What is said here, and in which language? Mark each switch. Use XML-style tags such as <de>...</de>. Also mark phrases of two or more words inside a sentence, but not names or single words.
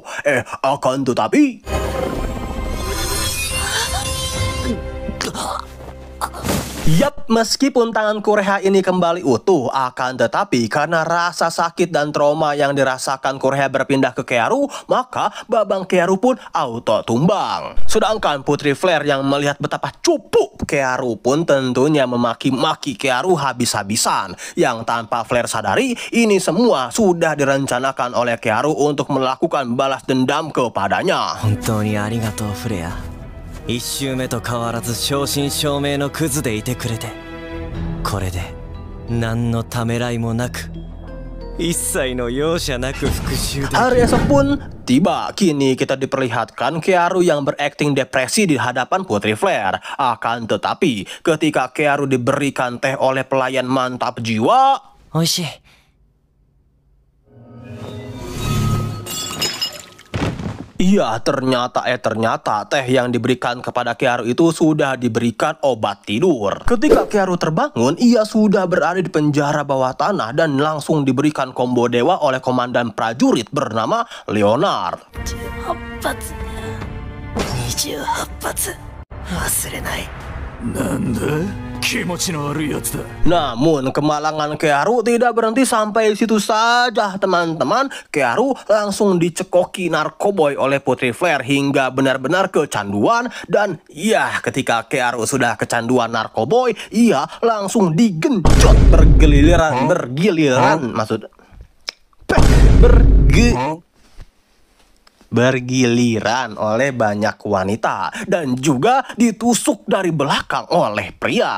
<id>Akan tetapi Yap, meskipun tangan Kureha ini kembali utuh, akan tetapi karena rasa sakit dan trauma yang dirasakan Kureha berpindah ke Kearu, maka babang Kearu pun auto tumbang. Sedangkan Putri Flare yang melihat betapa cupu Kearu pun tentunya memaki-maki Kearu habis-habisan. Yang tanpa Flare sadari, ini semua sudah direncanakan oleh Kearu untuk melakukan balas dendam kepadanya.</id> <ja>本当にありがとうフレア。1周目と変わらず正真正銘のクズでいてくれて、これで何のためらいもなく、一切の容赦なく復讐できる。</ja> <id>Hari esok pun tiba. Kini kita diperlihatkan Kearu yang berakting depresi di hadapan Putri Flare. Akan tetapi ketika Kearu diberikan teh oleh pelayan mantap jiwa,</id> <ja>おいしい。</ja> <id>iya, ternyata teh yang diberikan kepada Kearu itu sudah diberikan obat tidur. Ketika Kearu terbangun, ia sudah berada di penjara bawah tanah dan langsung diberikan combo dewa oleh komandan prajurit bernama Leonard.</id> <ja>28 発忘れない。なんだ気持ちの悪いやつだ。</ja> <id>Namun kemalangan Kearu tidak berhenti sampai situ saja, teman-teman. Kearu langsung dicekoki narkoboy oleh Putri Flare hingga benar-benar kecanduan. Dan ya, ketika Kearu sudah kecanduan narkoboy, ia langsung digenjot bergiliran bergiliran oleh banyak wanita dan juga ditusuk dari belakang oleh pria.</id>